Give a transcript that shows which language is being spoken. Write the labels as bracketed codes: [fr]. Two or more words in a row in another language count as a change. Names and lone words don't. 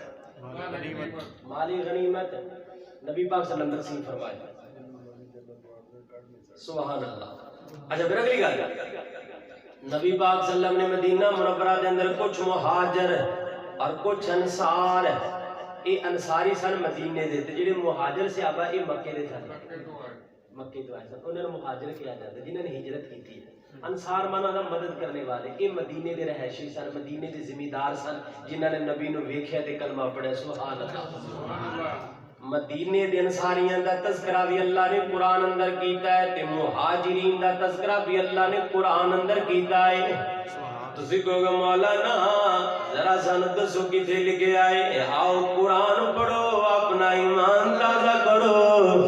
[pa] مالی غنیمت نبی پاک [ar] صلی اللہ علیہ وسلم [pa] تقسیم فرمائے. [ar] سبحان اللہ. [pa] اچھا پھر اگلی گل, نبی پاک [ar] صلی اللہ علیہ وسلم [pa] نے مدینہ منورہ دے اندر کچھ مہاجر اور کچھ انصار, یہ انصاری سن مدینے دے تے جڑے مہاجر صحابہ یہ مکے دے سن, مکے تو آئے سن, [ur] انہوں نے مہاجر کیا جاتا ہے جنہوں نے ہجرت کی تھی. [pa] انصار مانا دا مدد کرنے والے, یہ مدینے دے رہائشی سن, مدینے دے زمیندار سن جنہوں نے نبی نو ویکھیا تے کلمہ پڑھیا. [ar] سبحان اللہ. [pa] مدینے دے انصاریاں دا تذکرہ بھی اللہ نے قرآن اندر کیتا ہے تے مہاجرین دا تذکرہ بھی اللہ نے قرآن اندر کیتا ہے. تسی کہو گے مولانا ذرا سن دسو کتے لکھے آئے, آؤ قرآن پڑھو اپنا ایمان تازہ کرو.